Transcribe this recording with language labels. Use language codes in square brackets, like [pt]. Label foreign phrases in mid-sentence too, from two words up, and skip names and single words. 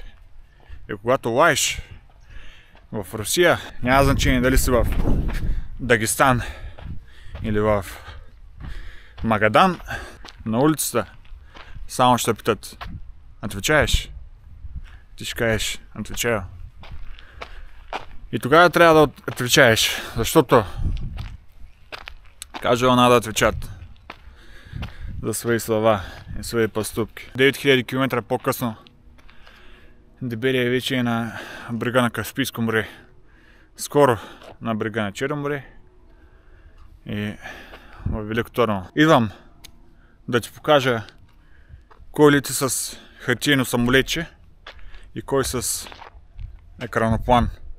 [bg] И когато лаеш в Русия, няма значение дали си в Дагестан или в Магадан, на улицата само ще питат: отвечаеш? Ти ще кажеш: отвечая. И тогава трябва да отвечаеш, защото кажа она да [ru] отвечат за свои слова и свои поступки. [bg] 9000 км по-късно Дебелия вече е на брега на Каспийско море. Скоро на брега на Черно море и в Велико Търново. Идвам да ти покажа кой лети с хартиено самолетче и кой с екраноплан.